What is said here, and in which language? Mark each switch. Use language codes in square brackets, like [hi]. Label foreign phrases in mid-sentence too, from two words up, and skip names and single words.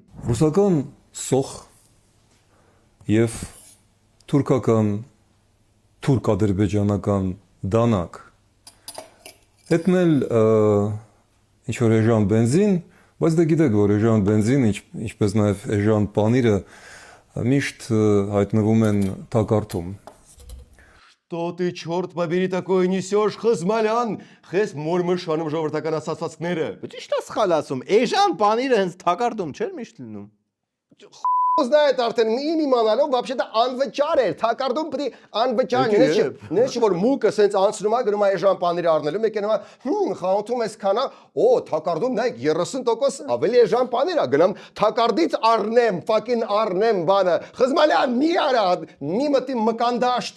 [hy] Ռուսական սոխ եւ թուրքական, թուրք-ադրբեջանական դանակ։ Հետն էլ ինչ որ էժան բենզին, բայց դե գիտեք, որ էժան բենզին, ինչպես նաև էժան պանիրը միշտ հայտնվում են թակարդում։ [ru] Что ты, черт побери, такое несешь, [hy] Խզմալյան, խես մորմշանում ժողովրդական ասացվածքները։ Բայց ի՞նչ է սխալ ասում։ Էժան բանիրը հենց թակարդում չէր միշտ լինում։ Знает արդեն իմ իմանալով вообще-то անվճար էր, թակարդում պետք է անվճար լինի, չէ՞ որ մուկը սենց անցնում է, գնում է էժան պանիրը առնելու, մեկը նոմա խանութում էս քանա, թակարդում նայեք 30% ավելի էժան պանիր է, գնամ թակարդից առնեմ, fucking առնեմ բանը։ Խզմալյան, մի արա, մի մտի մկանդաշտ։